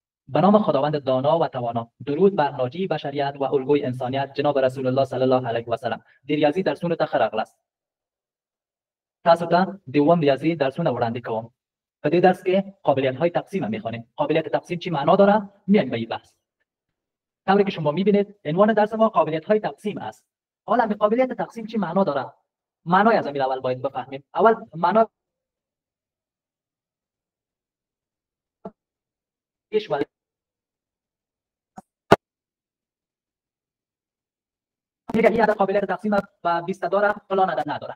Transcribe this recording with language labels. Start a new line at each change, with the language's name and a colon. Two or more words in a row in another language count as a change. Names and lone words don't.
Persian: به نام خداوند دانا و توانا. درود بر ناجی بشریت و الگوی انسانیت جناب
Arabic: رسول الله صلی الله علیه و سلم.
Pashto: د ریاضي درسونو ته ښه راغلاست. تاسو ته دوم ریاضي درسونه وړاندې کوم. په دې درس کې
Persian: قابلیت‌های تقسیم می‌خوانیم. قابلیت تقسیم چی معنا داره؟ میایم به این بحث. طوری که شما می‌بینید عنوان درس ما قابلیت‌های تقسیم است. حالا به قابلیت تقسیم چی معنا داره؟ معنای از اول باید بفهمیم. اول معنا ایش ولی میگه این عدد قابلیت تقسیم و 20 داره فلان عدد نداره.